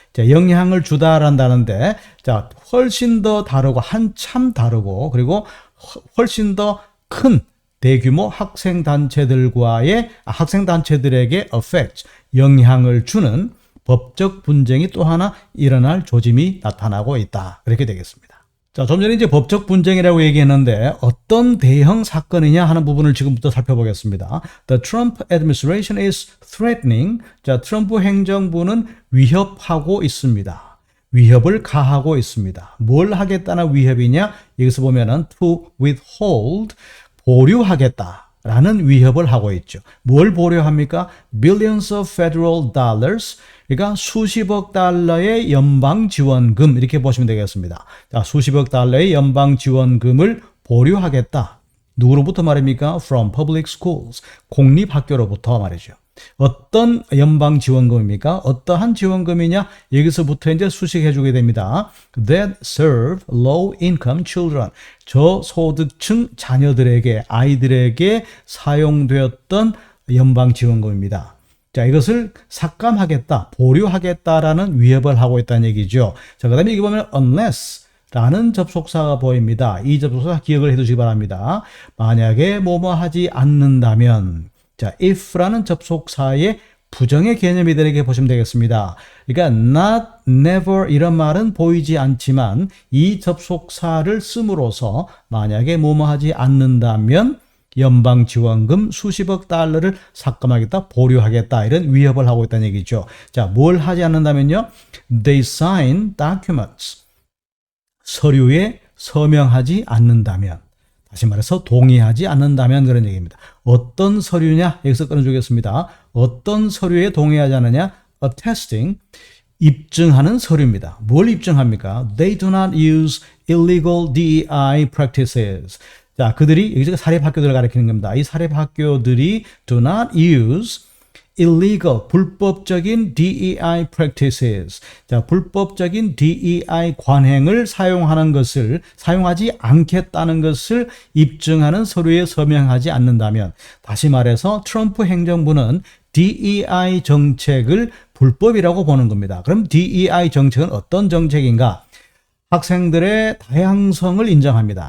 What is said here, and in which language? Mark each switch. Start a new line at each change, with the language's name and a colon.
Korean: 자, 영향을 주다란다는데, 자, 훨씬 더 다르고 한참 다르고 그리고 훨씬 더 큰 대규모 학생단체들에게 affect, 영향을 주는 법적 분쟁이 또 하나 일어날 조짐이 나타나고 있다. 그렇게 되겠습니다. 자, 좀 전에 이제 법적 분쟁이라고 얘기했는데 어떤 대형 사건이냐 하는 부분을 지금부터 살펴보겠습니다.
English: The Trump administration is threatening.
Korean: 자, 트럼프 행정부는 위협하고 있습니다. 위협을 가하고 있습니다. 뭘 하겠다는 위협이냐? 여기서 보면은
English: to withhold,
Korean: 보류하겠다라는 위협을 하고 있죠. 뭘 보류합니까?
English: Billions of federal dollars.
Korean: 그러니까 수십억 달러의 연방 지원금 이렇게 보시면 되겠습니다. 자, 수십억 달러의 연방 지원금을 보류하겠다. 누구로부터 말입니까?
English: From public schools.
Korean: 공립학교로부터 말이죠. 어떤 연방 지원금입니까? 어떠한 지원금이냐? 여기서부터 이제 수식해 주게 됩니다.
English: That serve low income children.
Korean: 저소득층 자녀들에게, 아이들에게 사용되었던 연방 지원금입니다. 자, 이것을 삭감하겠다, 보류하겠다라는 위협을 하고 있다는 얘기죠. 자, 그 다음에 여기 보면 unless 라는 접속사가 보입니다. 이 접속사 기억을 해 두시기 바랍니다. 만약에 뭐뭐 하지 않는다면, 자, if라는 접속사의 부정의 개념이 되게 보시면 되겠습니다. 그러니까 not, never 이런 말은 보이지 않지만 이 접속사를 씀으로써 만약에 뭐뭐 하지 않는다면 연방 지원금 수십억 달러를 삭감하겠다, 보류하겠다 이런 위협을 하고 있다는 얘기죠. 자, 뭘 하지 않는다면요?
English: They sign documents.
Korean: 서류에 서명하지 않는다면, 다시 말해서 동의하지 않는다면 그런 얘기입니다. 어떤 서류냐? 여기서 끊어주겠습니다. 어떤 서류에 동의하지 않느냐? Attesting, 입증하는 서류입니다. 뭘 입증합니까?
English: They do not use illegal DEI practices.
Korean: 자, 그들이, 여기서 사립학교들을 가리키는 겁니다. 이 사립학교들이
English: do not use illegal,
Korean: 불법적인
English: DEI practices.
Korean: 자, 불법적인 DEI 관행을 사용하지 않겠다는 것을 입증하는 서류에 서명하지 않는다면, 다시 말해서 트럼프 행정부는 DEI 정책을 불법이라고 보는 겁니다. 그럼 DEI 정책은 어떤 정책인가? 학생들의 다양성을 인정합니다.